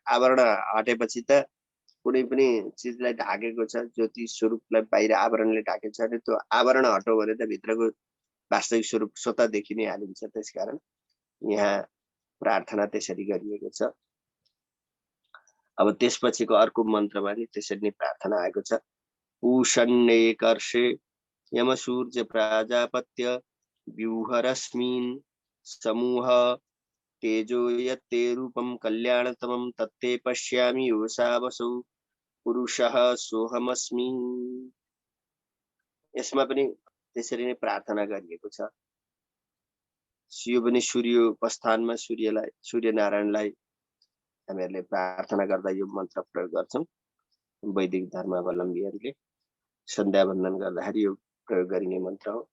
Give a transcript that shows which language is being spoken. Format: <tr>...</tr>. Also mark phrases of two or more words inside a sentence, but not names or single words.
<ne>आवरण हटेपछि त कुनै पनि चिजलाई ढाकेको छ, ज्योति स्वरूपलाई बाहिर आवरणले ढाकेको छ भने त्यो आवरण हटो भने त भित्रको वास्तविक स्वरूप स्वतः देखिनै हालिन्छ। त्यसकारण यहाँ प्रार्थना त्यसरी गरिएको छ। अब त्यसपछिको अर्को मन्त्रमा नि त्यसरी नै प्रार्थना आएको छ।</ne> <sa>पूषण्ये कर्षे यम सूर्य प्राजापत्य व्यूहरश्मिन् समूह तेजो यत्ते रूपम कल्याणतमं तत्ते पश्यामि योषावसौ पुरुषः सोहमस्मि।</sa> <ne>यसमा पनि त्यसरी नै प्रार्थना गरिएको छ। यो पनि सूर्योपस्थानमा सूर्यनारायणलाई हामीहरूले प्रार्थना गर्दा यो मन्त्र प्रयोग गर्छौँ। वैदिक धर्मावलम्बीहरूले सन्ध्या वन्दन गर्दाखेरि यो प्रयोग गरिने मन्त्र हो।</ne>